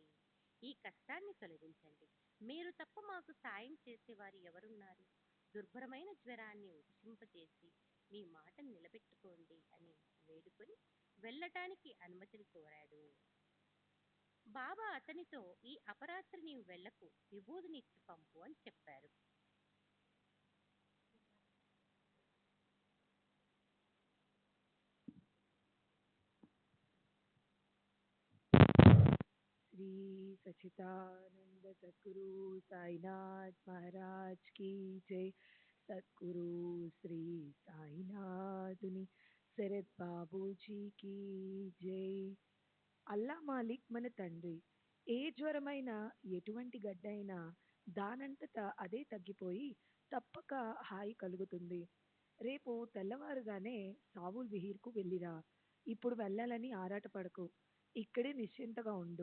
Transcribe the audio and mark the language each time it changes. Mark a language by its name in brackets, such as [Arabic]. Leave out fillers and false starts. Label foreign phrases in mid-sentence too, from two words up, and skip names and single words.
[Telugu] ఈ కష్టాన్ని తొలగించండి. మీరు తప్ప మాకు సాయం చేసేవారు ఎవరున్నారు? దుర్భరమైన జ్వరాన్ని ఉపశింపజేసి మీ మాటను నిలబెట్టుకోండి అని వేడుకొని వెళ్ళటానికి అనుమతిని కోరాడు. బాబా అతనితో ఈ అపరాత్రి నీవు వెళ్లకు, విభూదినిచ్చి పంపు అని చెప్పారు. [Hindi] श्री सच्चिदानंद सद्गुरु साईनाथ महाराज की जय। सद्गुरु श्री సాయినాథుని శరత్ బాబూజీ की జై। [Telugu] అల్లా మాలిక్ మన తండ్రి. ఏ జ్వరమైనా ఎటువంటి గడ్డైనా దానంతట అదే తగ్గిపోయి తప్పక హాయి కలుగుతుంది. రేపు తెల్లవారుగానే సావుల్ విహీర్కు వెళ్ళిరా. ఇప్పుడు వెళ్ళాలని ఆరాటపడకు. ఇక్కడే నిశ్చింతగా ఉండు.